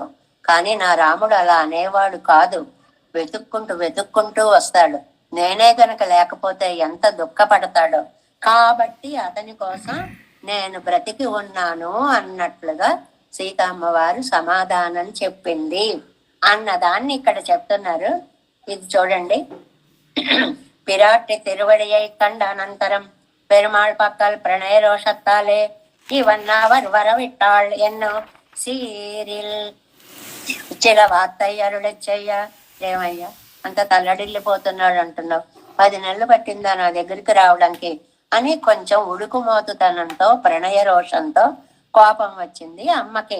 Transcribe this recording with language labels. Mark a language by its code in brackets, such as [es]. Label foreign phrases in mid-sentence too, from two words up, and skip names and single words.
[te] కానీ నా రాముడు అలా అనేవాడు కాదు. వెతుక్కుంటూ వస్తాడు. నేనే గనక లేకపోతే ఎంత దుఃఖపడతాడో. కాబట్టి అతని కోసం నేను బ్రతికి ఉన్నాను అన్నట్లుగా సీతమ్మవారు సమాధానం చెప్పింది అన్నదాన్ని ఇక్కడ చెప్తున్నారు. ఇది చూడండి. [ta] பிராட்டி திருவடியை கண்ட அனந்தரம் பெருமாள் பக்கல் பிரணய ரோஷத்தாலே இவன் அவர் வரவிட்டாள் என்னும் சீரில் சில வார்த்தை அருள செய்ய. [te] ఏమయ్యా అంత తల్లడిల్లిపోతున్నాడు అంటున్నావు, 10 నెలలు పట్టిందా నా దగ్గరికి రావడానికి అని కొంచెం ఉడుకుమోతుతనంతో ప్రణయ రోషంతో కోపం వచ్చింది అమ్మకి.